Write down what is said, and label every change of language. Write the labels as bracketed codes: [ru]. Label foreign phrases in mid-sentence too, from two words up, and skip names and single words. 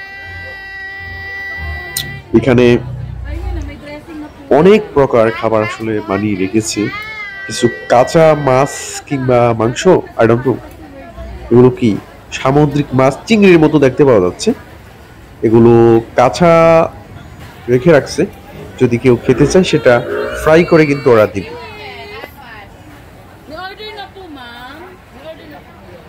[bn] এখানে অনেক প্রকার খাবার আসলে বানিয়ে রেখেছে। কিছু কাঁচা মাছ কিংবা মাংস, [en] I don't know [bn] এগুলো কি। সামুদ্রিক মাছ চিংড়ির মতো দেখতে পাওয়া যাচ্ছে। এগুলো কাঁচা রেখে রাখছে, যদি কেউ খেতে চায় সেটা ফ্রাই করে কিন্তু ওরা দিবে। [tl] Ni-order na po, ma'am. Ni-order na po.